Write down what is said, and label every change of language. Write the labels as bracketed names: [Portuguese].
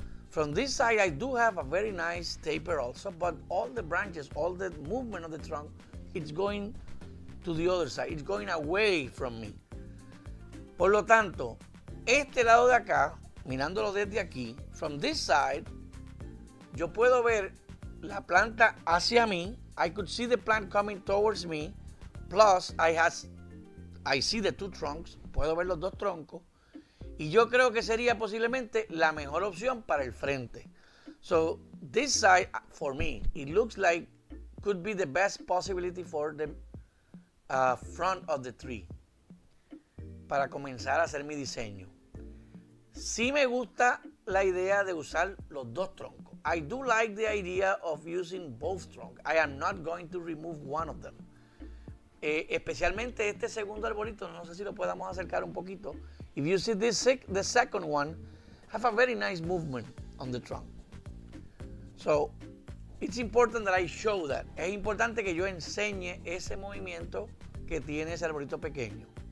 [English] From this side, I do have a very nice taper also, but all the branches, all the movement of the trunk, it's going to the other side. It's going away from me. [Spanish] Por lo tanto, este lado de acá, mirándolo desde aquí, [English] from this side, [Spanish] yo puedo ver la planta hacia mí. [English] I could see the plant coming towards me. Plus, I see the 2 trunks. [Spanish] Puedo ver los 2 troncos. Y yo creo que sería posiblemente la mejor opción para el frente. [English] So, this side, for me, it looks like could be the best possibility for the front of the tree. [Spanish] Para comenzar a hacer mi diseño. Sí me gusta la idea de usar los 2 troncos. [English] I do like the idea of using both trunks. I am not going to remove one of them. [Spanish] Especialmente este segundo arbolito, no sé si lo podamos acercar un poquito. [English] If you see the second one, have a very nice movement on the trunk. So, it's important that I show that. [Spanish] Es importante que yo enseñe ese movimiento que tiene ese arbolito pequeño.